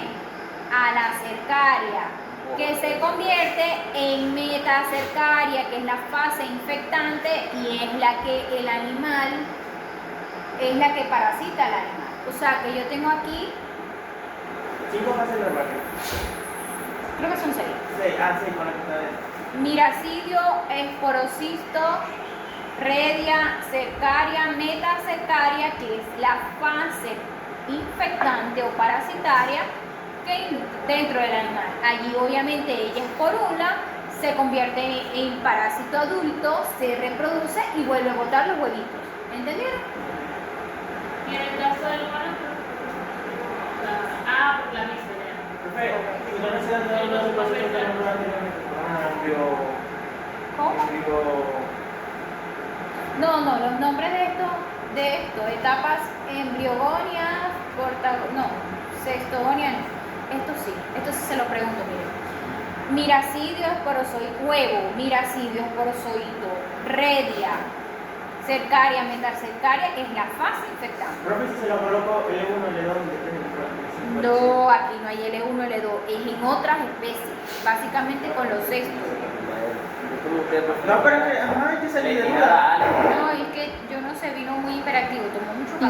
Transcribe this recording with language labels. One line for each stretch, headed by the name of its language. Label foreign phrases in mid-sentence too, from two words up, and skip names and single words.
Spanish: A la cercaria, que se convierte en metacercaria, que es la fase infectante y es la que el animal, es la que parasita al animal. O sea que yo tengo aquí, 5 fases larvarias. creo que son 6. 6, con la que está dentro. Miracidio, esporocisto, redia, cercaria, metacercaria, que es la fase infectante o parasitaria que dentro del animal. Allí obviamente ella esporula, se convierte en parásito adulto, se reproduce y vuelve a botar los huevitos. ¿Entendieron? Y en el caso del humano, por la misma ya. Profe, ¿y no necesitan de una situación que no anteriormente? ¿Cómo? No, los nombres de esto, etapas embriogonias, sextogonia no. Esto sí se lo pregunto, miren. Miracidio esporozoito, huevo, miracidio esporozoito, redia, cercaria, metacercaria, que es la fase infectante. Profe, si se lo coloco L1, L2, No, aquí no hay L1, L2, es en otras especies, básicamente con los sextos. No, pero que, hay que salir de duda. No, es que yo no sé, vino muy hiperactivo, tomó mucho café.